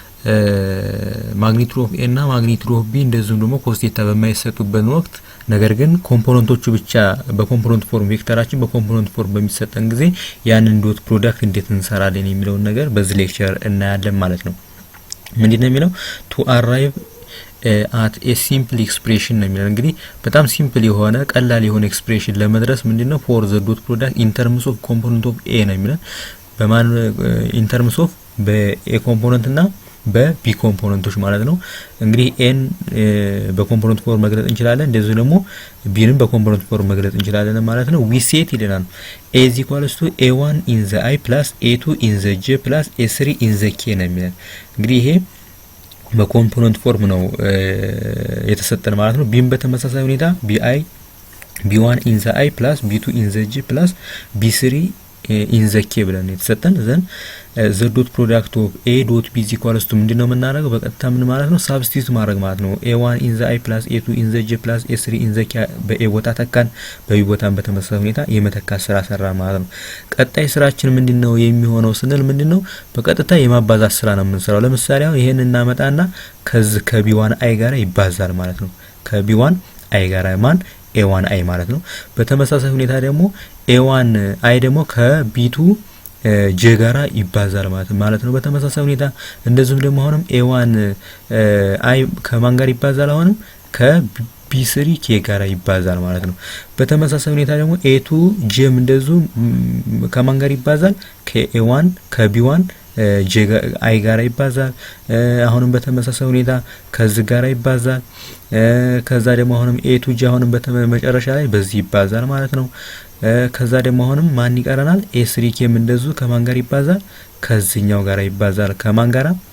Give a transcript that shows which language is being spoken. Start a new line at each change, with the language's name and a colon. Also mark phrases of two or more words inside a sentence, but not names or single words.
English: magnitude of a
Amharic: እና
English: magnitude of b
Amharic: እንደዚሁም ደግሞ
English: cos theta
Amharic: በማይሰጡበት ወቅት ነገር ግን ኮምፖነንቶቹ ብቻ
English: በcomponent form
Amharic: ቬክተራችን
English: በcomponent form
Amharic: በሚሰጠን ጊዜ ያንን
English: dot product
Amharic: እንዴት እንሰራለን የሚለው ነገር በዚህ ሌክቸር እናያለን ማለት ነው። ምንድነው የሚለው
English: to arrive at a simple expression
Amharic: ነው የሚለው። እንግዲህ በጣም ሲምፕል የሆነ ቀላል የሆነ ኤክስፕሬሽን ለመድረስ ምንድነው
English: for the dot product in terms of component of a
Amharic: ነው የሚለው። በማን
English: in terms of
Amharic: በa ኮምፖነንት እና በb ኮምፖነንቶች ማለት ነው። እንግዲህ n
English: በcomponent form
Amharic: መግለጽ እንችላለን፣ እንደዚህ ደግሞ bንም
English: በcomponent form
Amharic: መግለጽ እንችላለን ማለት ነው።
English: we set
Amharic: ይለናል
English: a is equals to a1 in the i plus a2 in the j plus a3 in the k
Amharic: ነው የሚለው። እንግዲህ ይሄ
English: በcomponent form
Amharic: ነው የተሰጠን ማለት ነው። bም በተመሳሳይ ሁኔታ
English: b1 in the i plus b2 in the j plus b3 in the k
Amharic: ብለን የተሰጠን
English: then the dot product of a dot b equals to
Amharic: ምንድነው የምናደርገው በቀጥታ ምን ማለት ነው ሳብስቲቱት ማድረግ ማለት ነው።
English: a1 in the i plus a2 in the j plus a3 in the k
Amharic: በa ቦታ ተካን በb ቦታን በተመሳሳይ ሁኔታ የመተካት ስራ ሰራ ማለት ነው። ቀጣይ ስራችን ምንድነው የሚሆነው ስንል ምንድነው በቀጥታ የማባዛት ስራ ነው የምንሰራው። ለምሳሌ ይሄን እናመጣና ከዚህ ከb1 i ጋር ይባዛል ማለት ነው። ከb1 i ጋር ማን a1 i ማለት ነው። በተመሳሳይ ሁኔታ ደግሞ a1 i ደግሞ ከb2 j ጋራ ይባዛል ማለት ነው። በተመሳሳይ ሁኔታ እንደዚሁም ደግሞ አሁንም a1 i ከማን ጋር ይባዛል አሁንም ከb3 k ጋራ ይባዛል ማለት ነው። በተመሳሳይ ሁኔታ ደግሞ a2 j እንደዚሁ ከማን ጋር ይባዛል ከa1 ከb1 j i ጋራ ይባዛል። አሁንም በተመሳሳይ ሁኔታ ከዚህ ጋራ ይባዛል። ከዛ ደግሞ አሁንም a2 j አሁንም በመጨረሻ ላይ በዚህ ይባዛል ማለት ነው። ከዛ ደግሞ አሁንም ማን ይቀረናል a3 ኬም እንደዚሁ ከማን ጋር ይባዛል ከዚህኛው ጋር ይባዛል ከማን ጋራ